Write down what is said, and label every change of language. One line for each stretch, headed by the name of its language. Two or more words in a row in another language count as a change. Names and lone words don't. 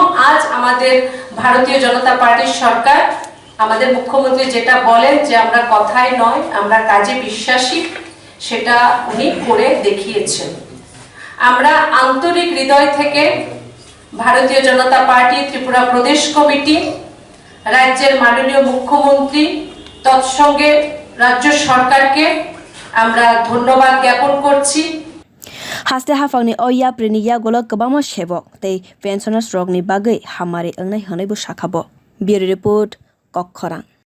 Bangla: আজ আমাদের ভারতীয় জনতা পার্টির সরকার, আমাদের মুখ্যমন্ত্রী যেটা বলেন যে আমরা কথায় নয় আমরা কাজে বিশ্বাসী, সেটা উনি করে দেখিয়েছেন। আমরা আন্তরিক হৃদয় থেকে ভারতীয় জনতা পার্টি ত্রিপুরা প্রদেশ কমিটি, রাজ্যের মাননীয় মুখ্যমন্ত্রী তৎসঙ্গে রাজ্য সরকারকে আমরা ধন্যবাদ জ্ঞাপন করছি।
Kok Borok: haste haphang ni o yapri ni yagolo kobama sebok tei pensioners rok ni bagui hamari ongnai honai bo sakhabo.
English: Bureau report, kokthum.